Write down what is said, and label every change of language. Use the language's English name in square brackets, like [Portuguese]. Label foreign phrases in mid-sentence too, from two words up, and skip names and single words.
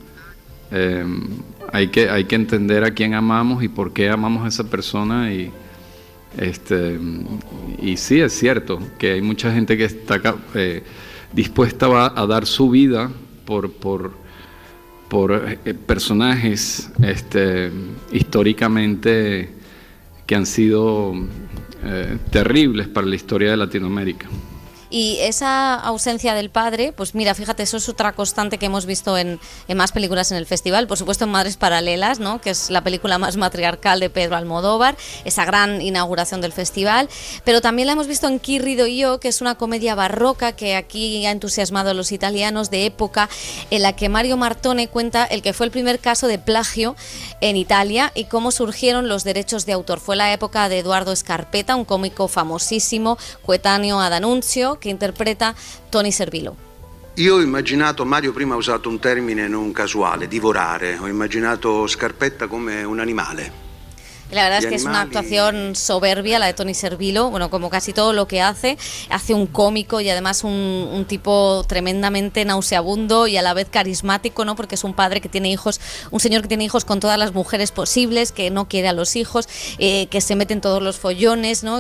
[Spanish] Hay que entender a quién amamos y por qué amamos a esa persona, y sí, es cierto que hay mucha gente que está dispuesta a dar su vida por personajes históricamente que han sido terribles para la historia de Latinoamérica. Y esa ausencia del padre, pues mira, fíjate, eso es otra constante que hemos visto en más películas en el festival, por supuesto en Madres Paralelas, ¿no?, que es la película más matriarcal de Pedro Almodóvar, esa gran inauguración del festival, pero también la hemos visto en Chi rido io, que es una comedia barroca que aquí ha entusiasmado a los italianos de época, en la que Mario Martone cuenta el que fue el primer caso de plagio en Italia y cómo surgieron los derechos de autor. Fue la época de Edoardo Scarpetta, un cómico famosísimo, coetaneo a D'Annunzio, [Italian] che interpreta [Spanish] Tony Servillo. [Italian] Io ho immaginato, Mario prima ha usato un termine non casuale, divorare, ho immaginato Scarpetta come un animale. [Spanish] La verdad es que es una actuación soberbia la de Tony Servillo, bueno, como casi todo lo que hace un cómico y además un tipo tremendamente nauseabundo y a la vez carismático, ¿no? Porque es un padre que tiene hijos, un señor que tiene hijos con todas las mujeres posibles, que no quiere a los hijos, que se mete en todos los follones, ¿no?